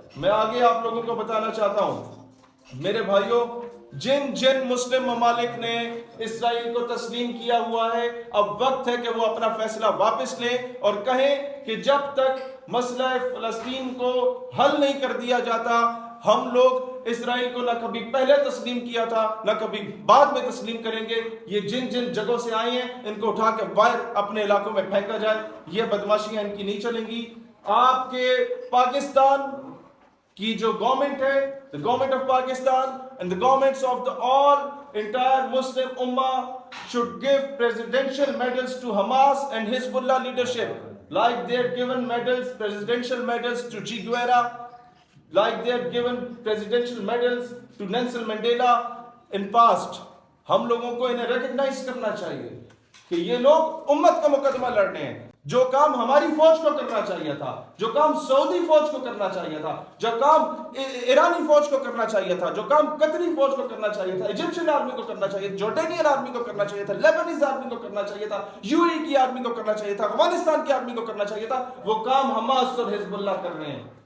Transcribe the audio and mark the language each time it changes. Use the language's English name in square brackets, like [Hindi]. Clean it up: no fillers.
[Urdu] میں آگے آپ لوگوں کو بتانا چاہتا ہوں میرے بھائیوں, جن مسلم ممالک نے اسرائیل کو تسلیم کیا ہوا ہے, اب وقت ہے کہ وہ اپنا فیصلہ واپس لیں اور کہیں کہ جب تک مسئلہ فلسطین کو حل نہیں کر دیا جاتا, ہم لوگ اسرائیل کو نہ کبھی پہلے تسلیم کیا تھا نہ کبھی بعد میں تسلیم کریں گے. یہ جن جگہوں سے آئے ہیں ان کو اٹھا کے باہر اپنے علاقوں میں پھینکا جائے. یہ بدماشیاں ان کی نہیں چلیں گی. آپ کے پاکستان کی جو گورنمنٹ ہے, [English] the government of Pakistan and the governments of the all entire Muslim Ummah should give presidential medals to Hamas and Hezbollah leadership, like they have given presidential medals to Che Guevara, like they have given presidential medals to Nelson Mandela in past. [Urdu] ہم لوگوں کو انہیں recognise کرنا چاہیے کہ یہ لوگ امت کا مقدمہ لڑ رہے ہیں. جو کام ہماری فوج کو کرنا چاہیے تھا, جو کام سعودی فوج کو کرنا چاہیے تھا, جو کام ایرانی فوج کو کرنا چاہیے تھا, جو کام قطری فوج کو کرنا چاہیے تھا, ایجپشن آرمی کو کرنا چاہیے تھا, جورڈینین آرمی کو کرنا چاہیے تھا, لیبنیز آرمی کو کرنا چاہیے تھا, UAE کی آرمی کو کرنا چاہیے تھا, افغانستان کی آرمی کو کرنا چاہیے تھا, وہ کام حماس اور حزب اللہ کر رہے ہیں.